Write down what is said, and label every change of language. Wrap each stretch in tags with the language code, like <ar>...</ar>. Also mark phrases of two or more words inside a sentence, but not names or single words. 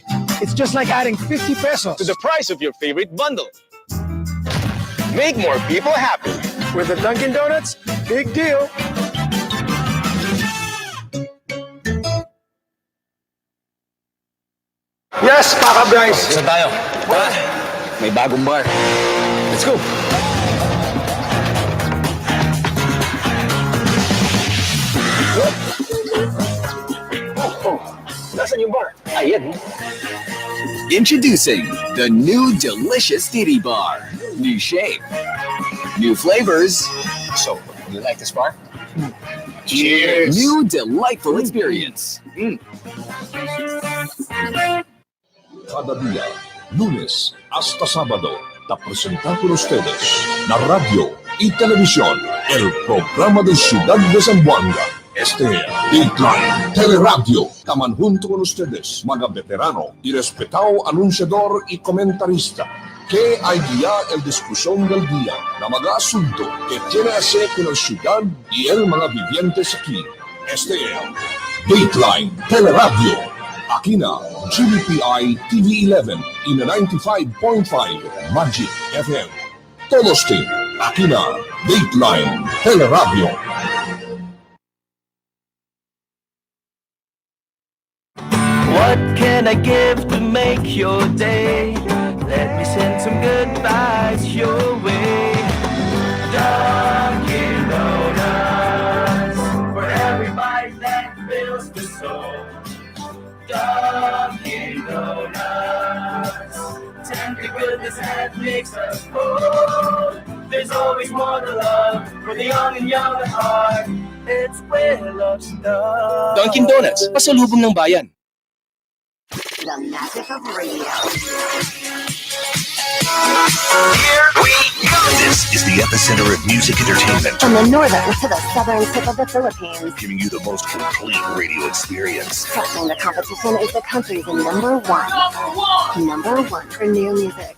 <en>It's just like adding 50 pesos. to the price of your favorite bundle. Make more people happy. With the Dunkin' Donuts, big deal. Yes,</en> <tl>Paka Bryce. Saan tayo? May bagong bar.</tl> <en>Let's go.</en> <tl>Nasaan yung bar? Ayan.</tl> <en>Introducing the new delicious Titty Bar. New shape, new flavors, So, you like this bar? Cheers. new delightful experience.</en> <cbk>Cada día, lunes hasta sábado, te presenta con ustedes la radio y televisión, el programa de Ciudad de Zamboanga. Este Dateline Teleradio, taman junto con ustedes, mga veterano y respetado anunciador y comentarista, que hay día el discusión del día, na mga asunto que tiene que hacer con la ciudad y el mga vivientes aquí. Este Dateline Teleradio, aquí na GBPI TV11 y na 95.5 Magic FM. Todos team, aquí na Dateline Teleradio.</cbk> <en>What can I give to make your day? Let me send some good vibes your way. Dunkin' Donuts, for every bite that fills the soul. Dunkin' Donuts, tender goodness that makes us whole. There's always more to love for the young and young at heart. It's where love starts. Dunkin' Donuts,</en> <tl>pasalubong ng bayan.</tl> <en>The magic of radio. This is the epicenter of music entertainment, From the northern to the southern tip of the Philippines, giving you the most complete radio experience. crushing the competition is the country's number one. Number one for new music.</en>